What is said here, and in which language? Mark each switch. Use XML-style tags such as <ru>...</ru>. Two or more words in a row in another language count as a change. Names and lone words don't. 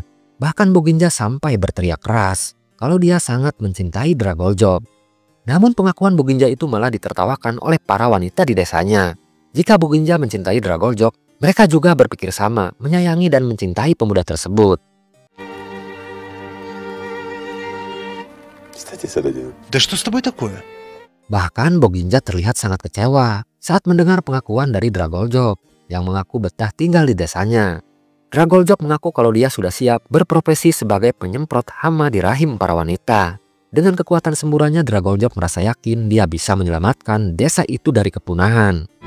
<id>Bahkan Boginja sampai berteriak keras kalau dia sangat mencintai Dragoljob. Namun pengakuan Boginja itu malah ditertawakan oleh para wanita di desanya. Jika Boginja mencintai Dragoljob, mereka juga berpikir sama, menyayangi dan mencintai pemuda tersebut.</id> <ru>Да что с тобой такое?</ru> <id>Bahkan Boginja terlihat sangat kecewa saat mendengar pengakuan dari Dragoljob yang mengaku betah tinggal di desanya. Dragoljob mengaku kalau dia sudah siap berprofesi sebagai penyemprot hama di rahim para wanita. Dengan kekuatan semburannya, Dragoljob merasa yakin dia bisa menyelamatkan desa itu dari kepunahan.</id>